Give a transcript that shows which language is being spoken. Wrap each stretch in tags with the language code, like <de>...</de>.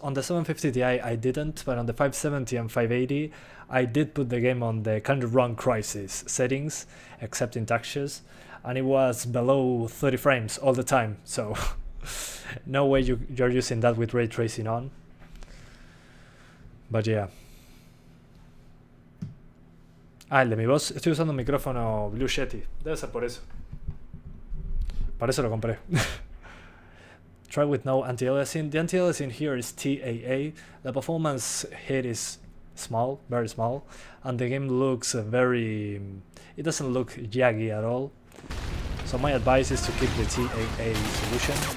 <en>On the 750 Ti I didn't, but on the 570 and 580 I did put the game on the kind of run Crysis settings, except in textures, and it was below 30 frames all the time, so no way you're using that with ray tracing on. But yeah.</en> <es>El de mi voz, estoy usando un micrófono Blue Yeti, debe ser por eso. Para eso lo compré.</es> <en>Try with no anti-aliasing. The anti-aliasing here is TAA. The performance hit is small, very small, and the game looks very... It doesn't look jaggy at all. So my advice is to keep the TAA solution.</en>